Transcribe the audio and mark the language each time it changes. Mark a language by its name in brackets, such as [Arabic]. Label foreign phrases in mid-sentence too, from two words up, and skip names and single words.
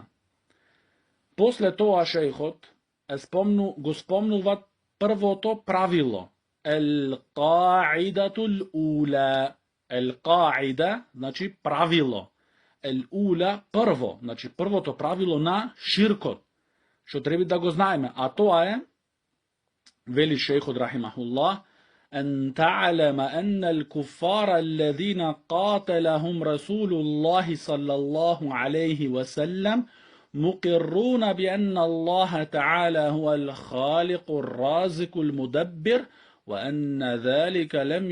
[Macedonian] После тога шејхот го спомнуват прво то правило, [Arabic] القاعدة الأولى. [Macedonian] Ел-каида значи правило. Ел-ула прво, значи прво то правило на ширкот, што треба да го знајме, а то је, вели шејхот [Arabic] rahimahullah, أن تعلم أن الكفار الذين قاتلهم رسول الله صلى الله عليه وسلم مقرون بأن الله تعالى هو الخالق الرازق المدبر وأن ذلك لم